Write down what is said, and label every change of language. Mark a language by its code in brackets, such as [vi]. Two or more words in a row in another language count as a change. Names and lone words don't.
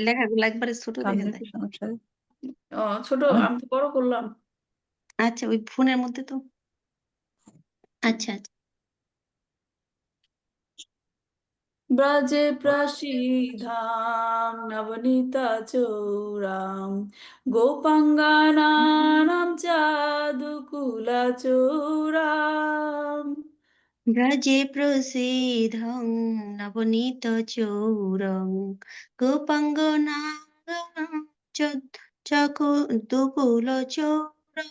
[bn] লেখাগুলো একবারে ছোট দেখা সামনে যায়। কি সমস্যা? ছোট, আমি তো বড় করলাম। আচ্ছা, ওই ফোনের মধ্যে তো। আচ্ছা আচ্ছা। [sa] ব্রজে প্রসিধাম নবনীতা চৌরাম গোপাঙ্গানানাম চাদুকুলা চৌরাম। ব্রজে প্রসিদ্ধং নবনীত চৌরং গোপাঙ্গনাগং চকুল চৌরং